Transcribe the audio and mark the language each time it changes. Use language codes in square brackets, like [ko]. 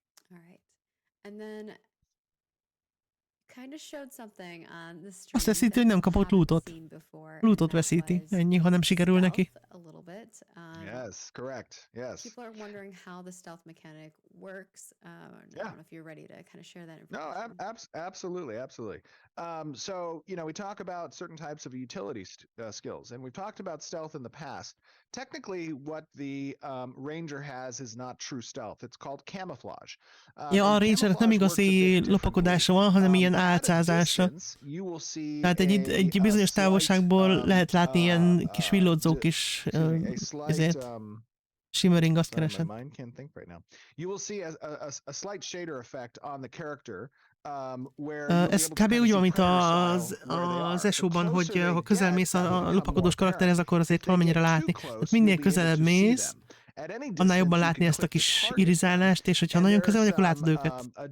[en] All right, and then kind of showed something on the stream. [hu] Azt veszíti, hogy nem kapott lootot. Lootot veszíti, ennyi, ha nem sikerül neki. [en] A little bit. Yes, correct. Yes. People are wondering how the stealth mechanic works. I don't know if you're ready to kind of share that information. No, absolutely. So, we talk about certain types of utility skills, and we've talked about stealth in the past. Technically, what the ranger has is not true stealth. It's called camouflage. [hu] Ja, a rangernek nem igazi lopakodása van, hanem ilyen álcázása. Tehát egy bizonyos távolságból lehet látni ilyen kis villódzó kis ezért. Shimmering, azt keresem. [en] You will see a slight shader effect on the character. [hu] Ez kb. Úgy van, mint az ESO-ban, hogy ha közel mész a lopakodós karakterhez, akkor azért valamennyire látni. Tehát minél közelebb mész, annál jobban látni ezt a kis irizálást, és hogyha nagyon közel vagy, akkor látod őket.